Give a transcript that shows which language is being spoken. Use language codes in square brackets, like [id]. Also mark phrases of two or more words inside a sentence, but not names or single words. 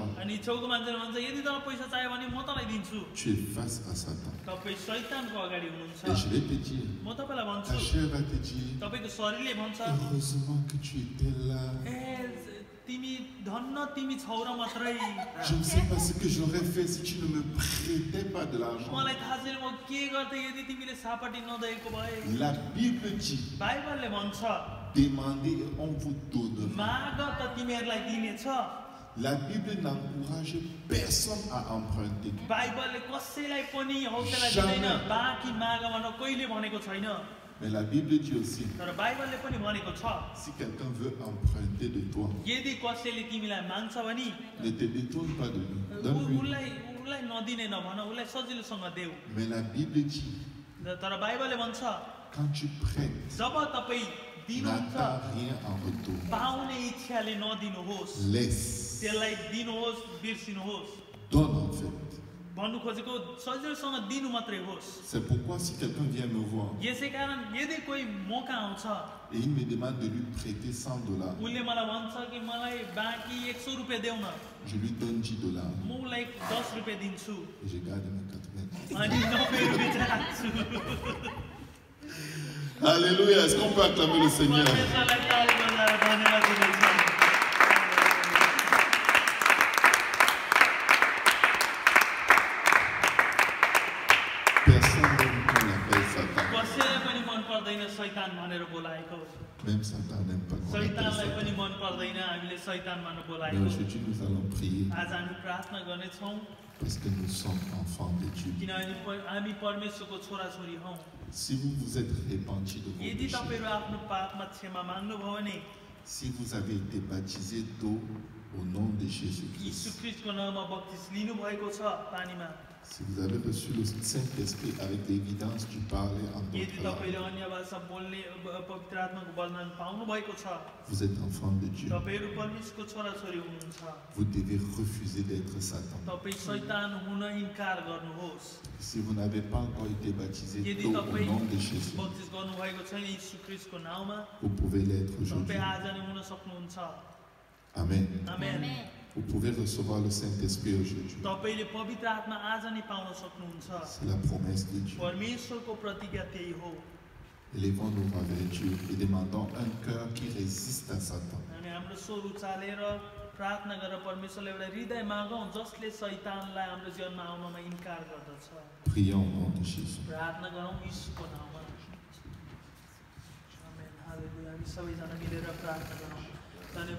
[ne] अनि छेउको मान्छेले भन्छ यदि तँलाई पैसा चाहियो भने म तँलाई दिन्छु [fr] Tu es face à Satan. [ne] तपाईँ शैतानको अगाडि हुनुहुन्छ [fr] Et je vais te dire, [ne] म तपाईँलाई [fr] ta [ne] भन्छु [fr] chair va te dire, [ne] तपाईँको शरीरले भन्छ [fr] heureusement que tu étais là. [ne] ए तिमी धन्न तिमी छौ र मात्रै [fr] Je ne sais pas ce que j'aurais fait si tu ne me prêtais pas de l'argent. [ne] मलाई थाहा छैन म के गर्थेँ यदि तिमीले सापटी नदिएको भए। [fr] La Bible dit, [ne] बाइबलले भन्छ [fr] demandez et on vous donnera. [ne] माग त तिमीहरूलाई दिनेछ। [fr] La Bible n'encourage personne à emprunter. [ne] बाइबलले कसैलाई पनि हौसला [fr] Jamais. [ne] दिँदैन बाँकी माग भनेर कहिले भनेको छैन। [fr] Mais la Bible dit aussi, [ne] तर बाइबलले पनि भनेको छ [fr] si quelqu'un veut emprunter de toi, यदि कसैले तिमीलाई माग्छ भने ne te détourne pas de lui. Donne-lui. [ne] उसलाई नदिने नभन, उसलाई सजिलोसँग देऊ। [fr] Mais la Bible dit, [ne] तर बाइबलले भन्छ [fr] quand tu prêtes, [ne] जब तपाईँ दिनुहुन्छ [fr] n'attends rien en retour. [ne] पाउने इच्छाले नदिनुहोस्, [fr] Laisse. [ne] त्यसलाई दिनुहोस्, बिर्सिनुहोस्। [fr] Donne en fait. [ne] भन्नु खोजेको सजिलोसँग दिनु मात्रै होस्। [fr] C'est pourquoi si quelqu'un vient me voir [ne] यसै कारण यदि कोही मौका आउँछ [fr] et il me demande de lui prêter $100, [ne] उसले मलाई भन्छ कि मलाई बाँकी 100 रुपियाँ देऊ न, [fr] je lui donne $10 [ne] म उसलाई 10 रुपियाँ दिन्छु [fr] et je garde mes 80. [ne] अनि 90 रुपियाँ चाहिँ राख्छु। [fr] Alléluia. Est-ce qu'on peut acclamer le Seigneur? [ne] परमेश्वरलाई ताली बजाएर धन्यवाद दिन्छौँ। [fr] Personne ne l'appelle Satan. [ne] कसैलाई पनि मन पर्दैन शैतान भनेर बोलाएको। [fr] Même Satan n'aime pas qu'on l'appelle [ne] शैतानलाई पनि [fr] Satan. [ne] मन पर्दैन हामीले शैतान भनेर [fr] Mais [ne] बोलाएको। [fr] aujourd'hui, nous allons prier [ne] आज हामी प्रार्थना गर्नेछौँ [fr] parce que nous sommes enfants de Dieu. [ne] किनभने हामी परमेश्वरको छोराछोरी हौँ। [fr] Si vous vous êtes repenti de vos [ne] यदि [fr] péchés, [ne] तपाईँहरू आफ्नो पापमा क्षमा माग्नुभयो भने [fr] si vous avez été baptisé d'eau au nom de [ne] यीशु [fr] Jésus-Christ, [ne] ख्रीष्टको नाममा बत्तिस लिनुभएको छ पानीमा, [fr] si vous avez reçu le Saint-Esprit avec l'évidence du parler en [ne] यदि [fr] d'autres [ne] तपाईँले [fr] langues, [ne] अन्य भाषा बोल्ने पवित्र आत्माको वरदान पाउनु भएको छ, [fr] vous êtes enfant de Dieu. [ne] तपाईँहरू परमेश्वरको छोराछोरी हुनुहुन्छ। [fr] Vous devez refuser d'être Satan. [ne] तपाईँ शैतान हुन इन्कार गर्नुहोस्। [fr] Si vous n'avez pas encore été baptisé [ne] यदि [fr] d'eau au [ne] तपाईँ [fr] nom de Jésus, [ne] बत्तिस गर्नुभएको छैन यीशु ख्रीष्टको नाउँमा, [fr] vous pouvez l'être aujourd'hui. [ne] तपाईँ आज नै हुन सक्नुहुन्छ। [fr] Amen. [ne] आमेन। [fr] Vous pouvez recevoir le Saint-Esprit aujourd'hui. [ne] तपाईँले पवित्र आत्मा आज नै पाउन सक्नुहुन्छ। [fr] C'est la promesse de Dieu. [ne] परमेश्वरको प्रतिज्ञा त्यही हो। [fr] Élevons-nous vers Dieu et demandons un cœur qui résiste à Satan. [ne] हामी हाम्रो स्वर उचालेर प्रार्थना गरेर परमेश्वरले एउटा हृदय मागौँ जसले शैतानलाई हाम्रो जीवनमा आउनमा इन्कार गर्दछ। [fr] Prions au nom de Jésus. [ne] प्रार्थना गरौँ यीशुको नाममा। आमेन। हालेलुया। हामी सबैजना मिलेर प्रार्थना गरौँ। धन्यवाद।